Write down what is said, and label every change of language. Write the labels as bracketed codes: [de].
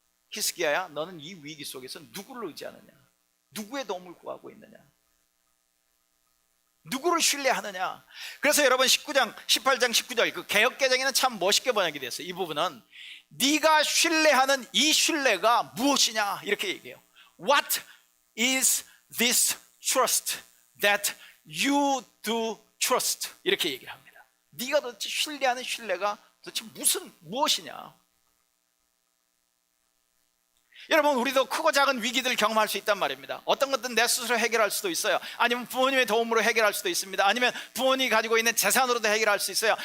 [ko] 히스기야야, 너는 이 위기 속에서 누구를 의지하느냐? 누구의 도움을 구하고 있느냐? 누구를 신뢰하느냐? 그래서 여러분 18장 19절 그 개역개정에는 참 멋있게 번역이 됐어요. 이 부분은 네가 신뢰하는 이 신뢰가 무엇이냐 이렇게 얘기해요. [en] What is this trust that you do trust? [ko] 이렇게 얘기를 합니다. 네가 도대체 신뢰하는 신뢰가 도대체 무엇이냐? 여러분, 우리도 크고 작은 위기들을 경험할 수 있단 말입니다. 어떤 것들은 내 스스로 해결할 수도 있어요. 아니면 부모님의 도움으로 해결할 수도 있습니다. 아니면 부모님이 가지고 있는 재산으로도 해결할 수 있어요.